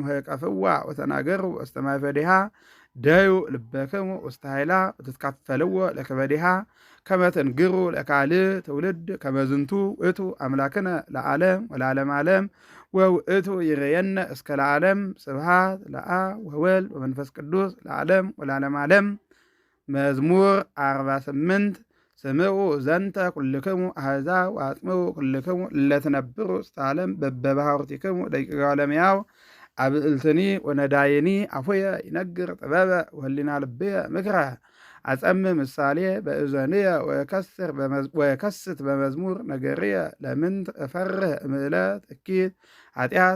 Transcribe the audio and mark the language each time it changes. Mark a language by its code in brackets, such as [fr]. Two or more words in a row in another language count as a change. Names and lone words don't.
[gez] ወህቀፍዋ ወተናገሩ ውስተ ማእፈዲሃ ደዩ ልበክሙ ውስተ ኃይላ ወትትካፈልዎ ለከበዲሃ ከመ ትንግሩ ለካልእ ትውልድ ከመዝንቱ ውእቱ አምላክነ ለዓለም ወለዓለመ ዓለም ወውእቱ ይሬየነ እስከ ለዓለም ስብሐት ለአብ ወወልድ ወመንፈስ ቅዱስ ለዓለም ወለዓለመ ዓለም። መዝሙር 48 ስምዑ ዘንተ ኩልክሙ አሕዛብ ወአጽምዑ ኩልክሙ እለ ትነብሩ ውስተ ዓለም በበባሕቲክሙ ደቂቀ እለእመሕያው አብዕልትኒ ወነዳይኒ አፉየ ይነግር ጥበበ ወህሊና ልብየ ምክረ አጸም ምሳሌ በእዘንየ ወየከስት በመዝሙር ነገርየ ለምንት እፈርህ እምዕለት እኪት ኃጢአት